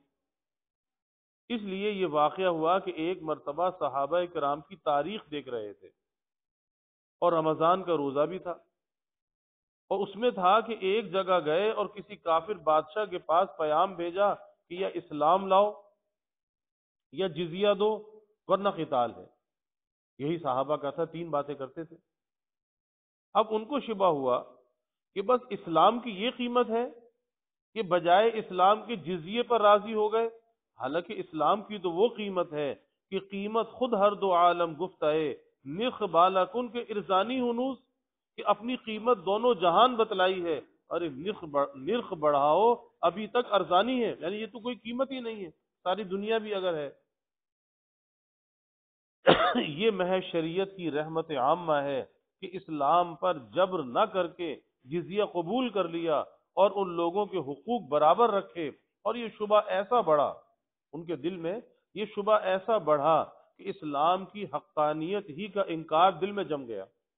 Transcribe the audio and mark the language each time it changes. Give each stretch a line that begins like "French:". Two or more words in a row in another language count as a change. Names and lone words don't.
Urdu: اس لیے یہ واقعہ ہوا کہ ایک مرتبہ صحابہ کرام کی تاریخ دیکھ رہے تھے، اور رمضان کا روزہ بھی تھا، اور اس میں تھا کہ ایک جگہ گئے اور کسی کافر بادشاہ کے پاس پیام بھیجا کہ یا اسلام لاؤ یا جزیہ دو ورنہ قتال ہے۔ یہی صحابہ کا تھا، 3 باتیں کرتے تھے۔ اب ان کو شبہ ہوا کہ بس اسلام کی یہ قیمت ہے کہ بجائے اسلام کے جزیے پر راضی ہو گئے، حالانکہ اسلام کی تو وہ قیمت ہے کہ
Persian: قیمت خود ہر دو عالم گفتائے نرخ بالا کن کے ارزانی ہنوز،
Urdu: کہ اپنی قیمت دونوں جہان بتلائی ہے، ارے نرخ بڑھاؤ ابھی تک ارزانی ہے، یعنی یہ تو کوئی قیمت ہی نہیں ہے، ساری دنیا بھی اگر ہے۔ یہ محض شریعت کی رحمت عامہ ہے کہ اسلام پر جبر نہ کر کے جزیہ قبول کر لیا اور ان لوگوں کے حقوق برابر رکھے، اور یہ شبہ ایسا بڑھا ان کے دل میں، یہ شبہ ایسا بڑھا کہ اسلام کی حقانیت ہی کا انکار دل میں جم گیا۔